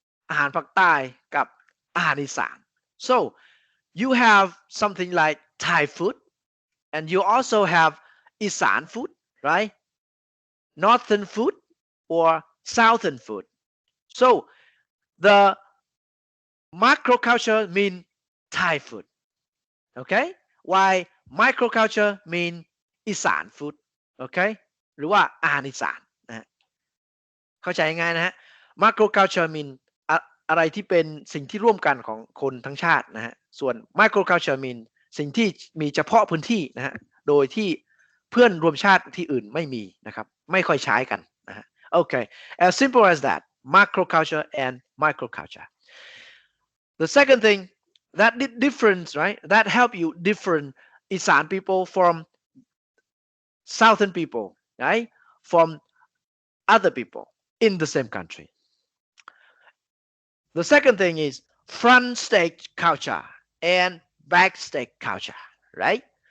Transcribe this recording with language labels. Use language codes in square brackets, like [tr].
[th] อาหารปักใต้กับอาหารอีสาน [en] so you have something like Thai food, and you also have Isan food, right? Northern food or southern food. So the macroculture mean Thai food, okay? Why microculture mean อีสาน food, okay? [th] หรือว่าอาหารอีสานนะฮะเข้าใจง่ายๆนะฮะ macroculture mean อะไรที่เป็นสิ่งที่ร่วมกันของคนทั้งชาตินะฮะส่วน microculture mean สิ่งที่มีเฉพาะพื้นที่นะฮะโดยที่เพื่อนรวมชาติที่อื่นไม่มีนะครับไม่ค่อยใช้กันนะฮะ [en] okay, as simple as that, macroculture and microculture. The second thing that difference, right, that help you different Isan people from southern people, right, from other people in the same country. The second thing is front stage culture and backstage culture, right?